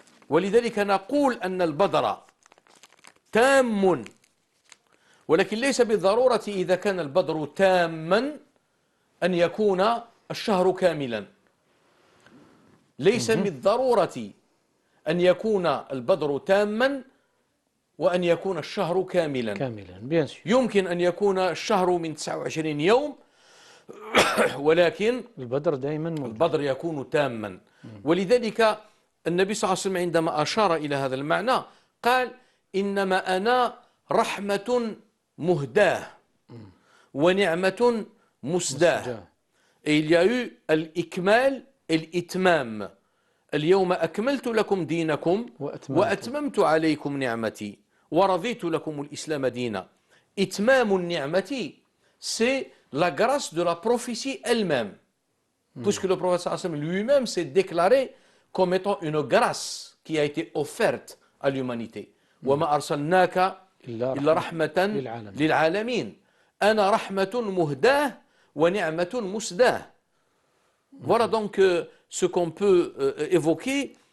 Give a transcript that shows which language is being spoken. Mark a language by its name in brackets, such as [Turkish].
[Arabic] ولذلك نقول أن البدر تام، ولكن ليس بالضرورة إذا كان البدر تاما أن يكون الشهر كاملا. ليس بالضرورة أن يكون البدر تاما وأن يكون الشهر كاملا. يمكن أن يكون الشهر من 29 يوم ولكن البدر يكون تاما. ولذلك النبي صلى الله عليه وسلم عندما أشار إلى هذا المعنى قال إنما أنا رحمة مهداة ونعمة مسداة. [French] Et il y a eu الإكمال الإتمام. [Arabic] اليوم أكملت لكم دينكم وأتممت عليكم نعمتي ورضيت لكم الإسلام دينا. [French] إتمام النعمة, c'est la grâce de la prophétie elle-même. Puisque le prophète lui-même s'est déclaré comme étant une grâce qui a été offerte à l'humanité. [Arabic] وَمَا أَرْسَلْنَاكَ إِلَّا رَحْمَةً لِلْعَالَمِينَ أَنَا رَحْمَةٌ مُهْدَاةٌ وَنِعْمَةٌ مُسْدَاةٌ. Voilà donc ce qu'on peut évoquer